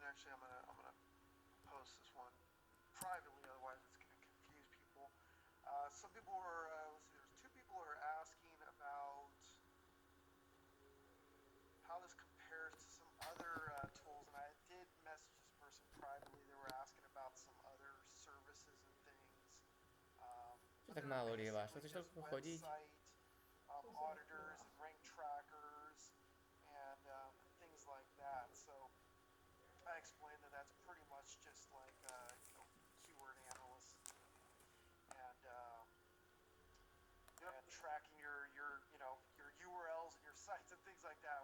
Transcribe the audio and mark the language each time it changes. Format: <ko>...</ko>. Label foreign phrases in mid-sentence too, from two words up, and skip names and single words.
<en>Actually, I'm gonna post this one privately, otherwise it's gonna confuse people. Some people were let's see, there's two people who are asking about how this compares to some other tools, and I did message this person privately. They were asking about some other services and things.</en> <sk>Čo tak málo lievaš? To chceš</sk> <en>just</en> <sk>toľko chodiť?</sk> <en>website, auditors and rank trackers and things like that. So I explained that that's pretty much just like keyword analyst and and tracking your your URLs and your sites and things like that.</en>